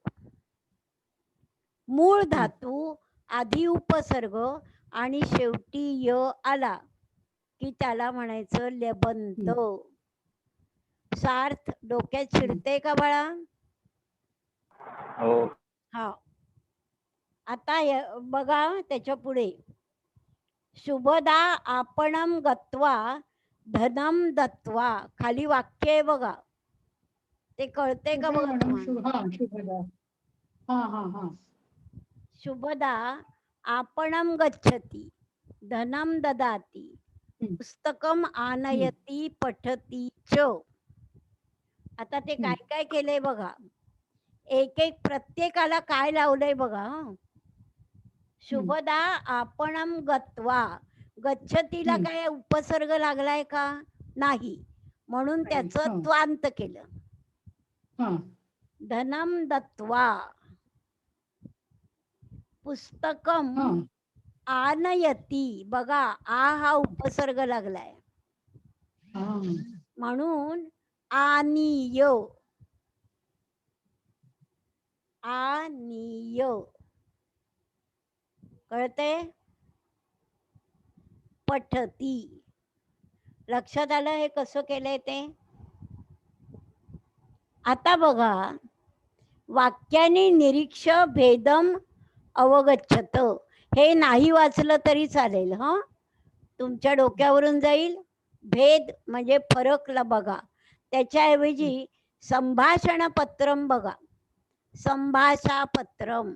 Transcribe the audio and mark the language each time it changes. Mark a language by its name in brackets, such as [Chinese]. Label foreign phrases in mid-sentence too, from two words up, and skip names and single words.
[Marathi] मूळ धातू, आधी उपसर्ग आणि शेवटी य आला की त्याला म्हणायचं लेबंत. सार्थ डोक्यात शिरते का बाळा? हो. हा. आता बघा त्याच्या पुढे, [Sanskrit] शुभदा आपणम गत्वा धनम दत्वा. [Marathi] खाली वाक्य आहे बघा, ते कळते का कुठे बघा मॅडम? तुम्हाला? हा, शुभदा. हा हा हा. [Sanskrit] शुभदा आपणम गच्छति धनम ददाति पुस्तकम आनयती पठती च. [Marathi] आता ते काय काय केलंय बघा, एक एक प्रत्येकाला काय लावलंय बघा. [Sanskrit] शुभदा आपणम गत्वा, [Marathi] गच्छतीला काय उपसर्ग लागलाय का? नाही, म्हणून त्याचं त्वांत केलं. [Sanskrit] धनम दत्वा पुस्तकम आनयती, [Marathi] बघा आ हा उपसर्ग लागलाय म्हणून आनीय, आनीय. कळते? पठती. लक्षात आलं हे कसं केलंय ते? आता बघा, वाक्याने [Sanskrit] निरीक्ष भेदम अवगच्छत, [Marathi] हे नाही वाचलं तरी चालेल. हा, तुमच्या डोक्यावरून जाईल. भेद म्हणजे फरक ला बघा, त्याच्याऐवजी [Sanskrit] संभाषण पत्रम [Marathi] बघा, संभाषापत्रम.